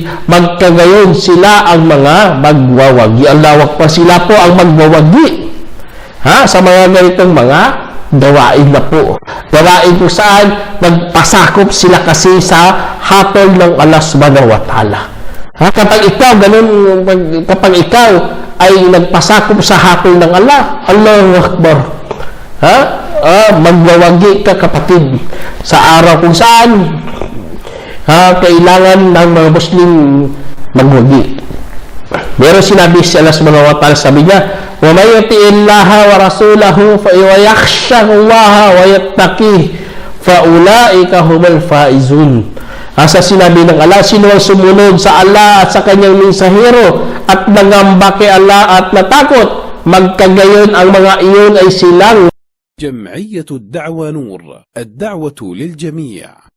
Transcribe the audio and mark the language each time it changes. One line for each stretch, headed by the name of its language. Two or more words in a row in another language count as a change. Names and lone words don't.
Filipino: Magkagayon sila ang mga magwawagi.
Arabic: الله أكبر,
Filipino: sila po ang magwawagi sa mga ganitong mga gawain na po. Gawain po saan magpasakop sila kasi sa hatol ng Allah
Arabic: سبحانه وتعالى.
Filipino: Kapag ikaw ay nagpasakop sa hatol ng Allah.
Arabic: الله أكبر.
Filipino: Magwawagi ka, kapatid, sa araw kung saan kailangan ng mga Muslim magwagi. Pero sinabi si Allah
Arabic: سبحانه وتعالى,
Filipino: sabi niya,
Arabic: ومن يطع الله ورسوله ويخش الله ويتقه فأولئك هم الفائزون.
Filipino: Asa sinabi ng Allah, sino ang sumunod sa Allah at sa kanyang mensahero at nangamba kay Allah at natakot, magkagayon ang mga iyon ay silang
Arabic: جمعية الدعوة نور، الدعوة للجميع.